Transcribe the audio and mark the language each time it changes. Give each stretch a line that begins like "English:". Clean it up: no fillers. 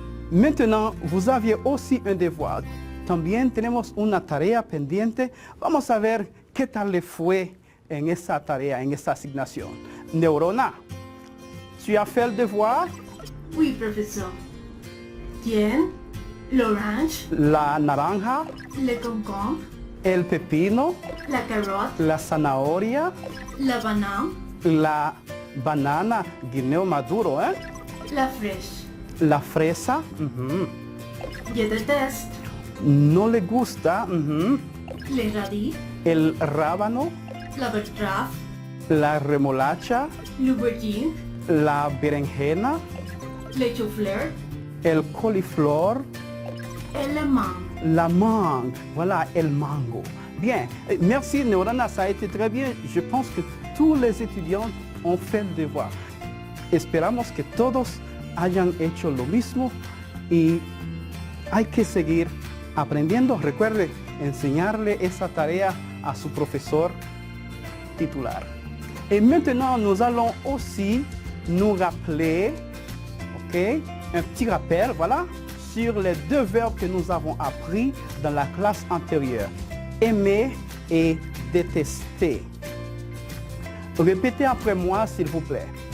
French: Maintenant, vous aviez aussi un devoir.
Spanish: También tenemos una tarea pendiente. Vamos a ver qué tal le fue en esa tarea, en esa asignación.
French: Neurona, tu as fait le devoir? Oui, professeur. Tiens, l'orange,
Spanish: La naranja,
French: le concombre,
Spanish: el pepino,
French: la carotte,
Spanish: la zanahoria,
French: la banane,
Spanish: la banana, guineo maduro,
French: la fraîche.
Spanish: la fresa,
French: Je déteste
Spanish: no le gusta,
French: les radis,
Spanish: el rábano,
French: la betterave,
Spanish: la remolacha,
French: l'aubergine,
Spanish: la berenjena,
French: le chou-fleur,
Spanish: el coliflor,
French: et le mangue. la mangue, voilà,
Spanish: el mango.
French: Bien, merci Neurona, ça a été très bien. Je pense que tous les étudiants ont fait le devoir.
Spanish: Esperamos que todos hayan hecho lo mismo y hay que seguir aprendiendo. Recuerde enseñarle esa tarea a su profesor titular.
French: Et maintenant, nous allons aussi nous rappeler, ok, un petit rappel, voilà, sur les deux verbes que nous avons appris dans la classe antérieure. Aimer et détester. Répétez après moi, s'il vous plaît.